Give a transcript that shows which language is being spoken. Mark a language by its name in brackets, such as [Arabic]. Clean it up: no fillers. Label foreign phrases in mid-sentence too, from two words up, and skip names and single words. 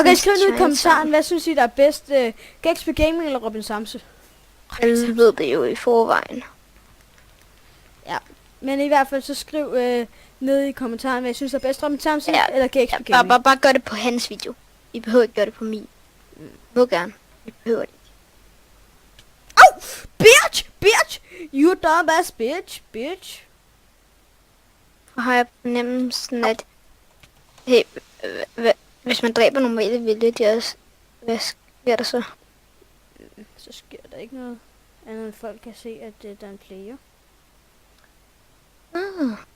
[Danish] Okay, skriv ned i kommentaren, hvad synes I, der er bedst? GXP Gaming eller Robin Samse? Alle ved det jo i forvejen. Ja, men i hvert fald så skriv ned i kommentaren, hvad I synes er bedst, Robin Samse Ja, eller GXP Ja, Gaming. bare gør det på hans video. I behøver ikke gøre det på min. Må gerne. I behøver det. Au! [English] Bitch! Bitch! You dumbass bitch! Bitch! [Danish] Og har jeg fornemmelsen, at hey, hvis man dræber normale vilde, de også, hvad sker der så? Så sker der ikke noget andet, end folk kan se, at der er en player. Ah.